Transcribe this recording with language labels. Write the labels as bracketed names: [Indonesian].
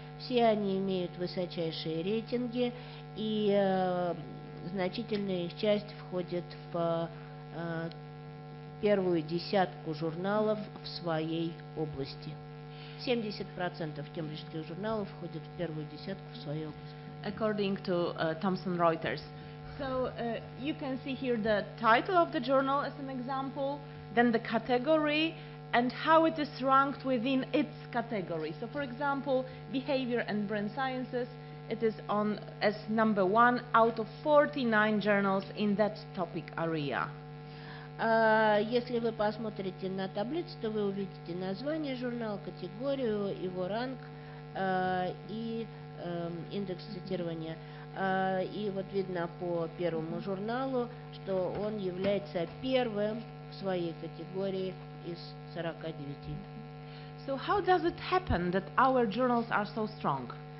[Russian] Все они имеют высочайшие рейтинги, и значительная их часть входит в первую десятку журналов в своей области. 70% кембриджских журналов входят в первую десятку в своей области. [English] According to Thomson Reuters. So you can see here the title of the journal as an example, then the category, and how it is ranked within its category. So, for example, behavior and brain sciences, it is on as number 1 out of 49 journals in that topic area. [Russian] Если вы посмотрите на таблицу, то вы увидите название журнала, категорию, его ранг и индекс цитирования. И вот видно по первому журналу, что он является первым в своей категории из 49. [English] So how does it happen that our journals are so strong?